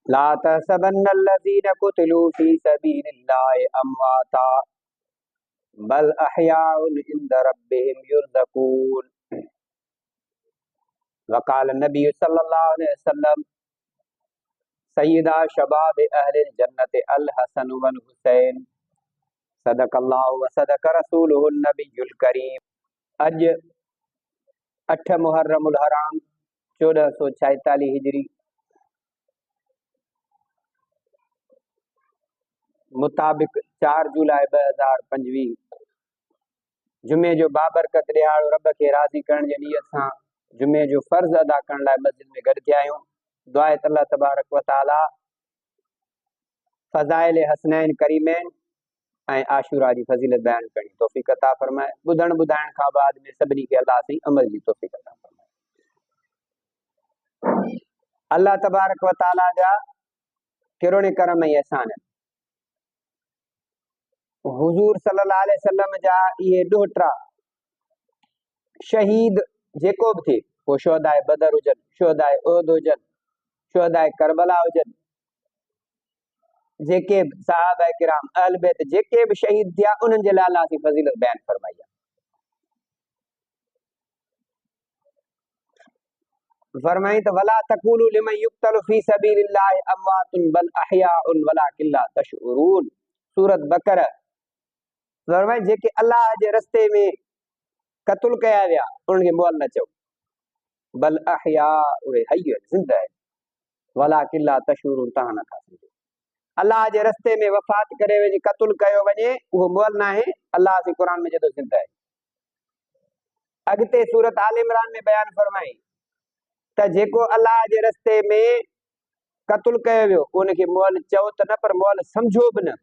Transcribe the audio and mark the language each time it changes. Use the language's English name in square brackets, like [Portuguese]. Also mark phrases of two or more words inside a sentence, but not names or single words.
[Arabic] لا تحسبن الذين قتلوا في سبيل الله أمواتا بل أحياء عند ربهم يرزقون. وقال النبي صلى الله عليه وسلم سيدا شباب أهل الجنة الحسن والحسين صدق الله وصدق رسوله النبي الكريم. [Sindhi] अज 8 मुहर्रमुल हराम 1446 हिजरी मुताबिक 4 जुलाई 2025 जुमे जो बाबरकत ॾियारो रब खे राज़ी करण जी नियत सां जुमे जो फर्ज़ अदा करण लाइ मस्जिद में गॾु थिया आहियूं। दुआ आहे त अल्लाह [Arabic] تبارك وتعالى [Sindhi] फ़ज़ाइल हसनैन करीमैन ऐं आशूरा जी फज़ीलत बयान करण जी तौफ़ीक़ अता फ़रमाए। ॿुधण ॿुधाइण खां बाद में सभिनी खे अल्लाह सां अमल जी तौफ़ीक़ अता फ़रमाए। अल्लाह [Arabic] تبارك وتعالى [Sindhi] जा किरोने करम ऐं एहसान आहिनि। हुज़ूर [Arabic] صلى الله عليه وسلم [Sindhi] जा इहे ॾोहिटा शहीद जेको बि थिए, पोइ शुहदाए बदर हुजनि, शुहदाए उहद हुजनि, शुहदाए करबला हुजनि, जेके सहाबा किराम अहल बैत जेके बि शहीद थिया उन्हनि जे लाइ अल्लाह जी फज़ीलत बयान फरमाई आहे। फरमाई त [Arabic] ولا تقولوا لمن يقتل في سبيل الله أموات بل أحياء ولكن لا تشعرون. [Sindhi] सूरत बकरा। फरमाई जेके अल्लाह जे रस्ते में क़त्ल कया विया उन्हनि खे मुअल न चओ, [Arabic] بل أحياء [Sindhi] उहे हय ज़िंदा आहिनि, [Arabic] ولكن لا تشعرون [Sindhi] तव्हां नथा सम्झो। अल्लाह जे रस्ते में वफ़ात करे वञे क़त्ल कयो वञे उहो मुअल न आहे। अल्लाह जे क़ुरान में जॾो ज़िंदा आहे। अॻिते सूरत आल इमरान में बयान फरमाई त जेको अल्लाह जे रस्ते में क़त्ल कयो वियो उनखे मुअल चओ त न, पर मुअल सम्झो बि न।